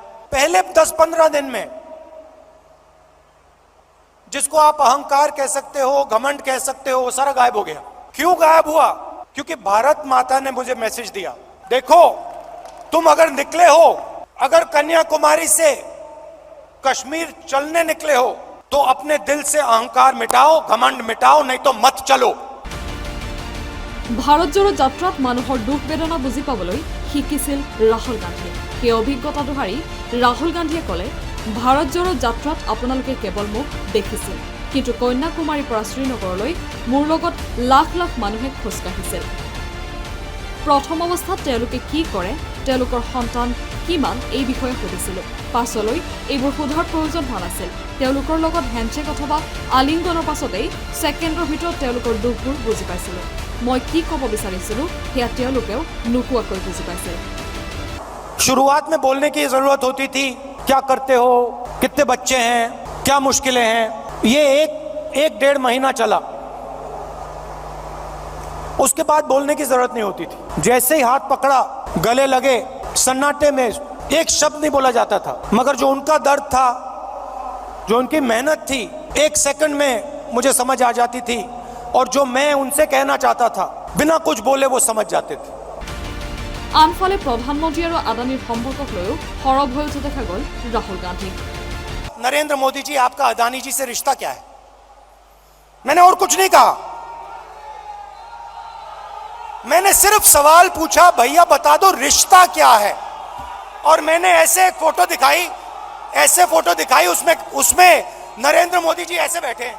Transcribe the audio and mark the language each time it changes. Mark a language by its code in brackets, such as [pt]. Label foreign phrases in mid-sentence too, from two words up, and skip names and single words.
[hi] पहले 10-15 दिन में जिसको आप अहंकार कह सकते हो, घमंड कह सकते हो, वो सारा गायब हो गया। क्यों गायब हुआ? क्योंकि भारत माता ने मुझे मैसेज दिया, देखो तुम अगर निकले हो, अगर कन्याकुमारी से कश्मीर चलने निकले हो तो अपने दिल से अहंकार मिटाओ, घमंड मिटाओ, नहीं तो मत चलो। [as] ভাৰত জোড়ো যাত্ৰাত মানুহৰ দুখ বেদনা বুজি পাবলৈ শিকিছিল ৰাহুল গান্ধীয়ে। সেই অভিজ্ঞতা দোহাৰি ৰাহুল গান্ধীয়ে ক'লে, ভাৰত জোড়ো যাত্ৰাত আপোনালোকে কেৱল মোক দেখিছিল, কিন্তু কন্যাকুমাৰীৰ পৰা শ্ৰীনগৰলৈ মোৰ লগত লাখ লাখ মানুহে খোজকাঢ়িছিল। প্ৰথম অৱস্থাত তেওঁলোকে কি কৰে, তেওঁলোকৰ সন্তান কিমান, এই বিষয়ে সুধিছিলোঁ। পাছলৈ এইবোৰ সোধাৰ প্ৰয়োজন হোৱা নাছিল। তেওঁলোকৰ লগত হেণ্ডশ্বেক অথবা আলিংগনৰ পাছতেই ছেকেণ্ডৰ ভিতৰত তেওঁলোকৰ দুখবোৰ বুজি পাইছিলোঁ। মই কি ক'ব বিচাৰিছিলোঁ সেয়া তেওঁলোকেও নোকোৱাকৈ বুজি পাইছিল। [hi] शुरुआत में बोलने की जरूरत होती थी, क्या करते हो, कितने बच्चे हैं, क्या मुश्किलें हैं। ये एक 1.5 महीना चला, उसके बाद बोलने की जरूरत नहीं होती थी। जैसे ही हाथ पकड़ा, गले लगे, सन्नाटे में एक शब्द नहीं बोला जाता था, मगर जो उनका दर्द था, जो उनकी मेहनत थी, 1 सेकंड में मुझे समझ आ जाती थी, और जो मैं उनसे कहना चाहता था बिना कुछ बोले वो समझ जाते थे। [as] আনফালে প্ৰধানমন্ত্ৰী আৰু আদানীৰ সম্পৰ্কক লৈও সৰব হৈ উঠা দেখা গ'ল ৰাহুল গান্ধী। [hi] नरेंद्र मोदी जी, आपका अदानी जी से रिश्ता क्या है? मैंने और कुछ नहीं कहा, मैंने सिर्फ सवाल पूछा, भैया बता दो रिश्ता क्या है। और मैंने ऐसे फोटो दिखाई, उसमें नरेंद्र मोदी जी ऐसे बैठे हैं।